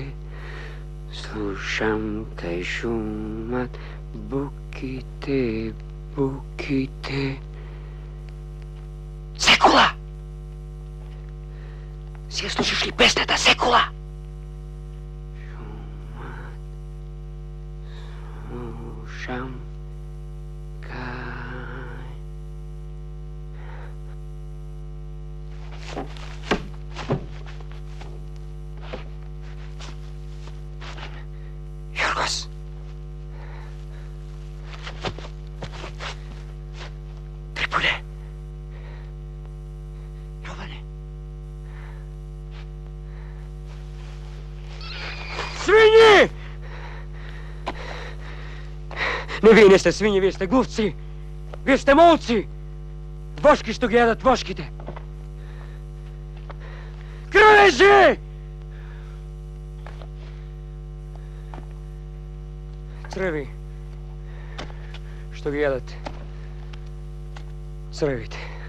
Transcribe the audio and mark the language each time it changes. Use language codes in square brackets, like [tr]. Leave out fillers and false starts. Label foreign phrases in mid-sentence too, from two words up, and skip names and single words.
[mk] Slušam kaj šumat bukite, bukite. Секула! Сега слушаш ли песната Секула? Slušam kaj... Jorgos! Трипоне! Jovane! Свиньи! Не, вие не сте свиньи, вие сте глувци! Вие сте молци! Вошки, що ги ядат вошките! Кралежи! Цреви, що ги ядат цревите.